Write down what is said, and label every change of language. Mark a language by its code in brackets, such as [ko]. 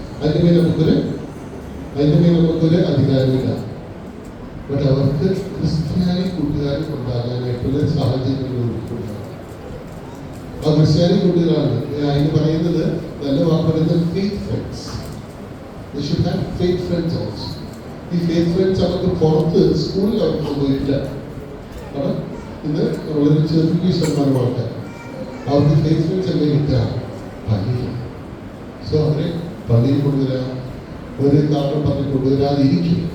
[ml] അതിൻ്റെ മേൽ നമുക്കൊരു അധികാരമില്ല. ബട്ട് അവർക്ക് ക്രിസ്ത്യാനി കൂട്ടുകാരും ഉണ്ടാകാനായിട്ടുള്ള സാഹചര്യങ്ങൾ ഒരുക്കിക്കൊണ്ടാണ്. ആ ക്രിസ്ത്യാനി കൂട്ടുകാരാണ് അതിന് പറയുന്നത്, നല്ല വാക്ക് പറയുന്നത് faith friends. [en] They should have faith friends also. [ml] ഈ ഫെയ്ത്ത് ഫ്രണ്ട്സ് അവർക്ക് പുറത്ത് സ്കൂളിൽ അവർക്ക് പോയിട്ടില്ല. കാരണം ഇന്ന് വളരെ ചെറിയ ശതമാനം ആൾക്കാർ അവർക്ക് ഫെയ്ത്ത് ഫ്രണ്ട്സ് എല്ലാം കിട്ടുക പള്ളിയിൽ. സോ അവരെ പള്ളിയിൽ കൊണ്ടുവരാം. ഒരു കാരണം പറഞ്ഞ് കൊണ്ടുവരാതിരിക്കും.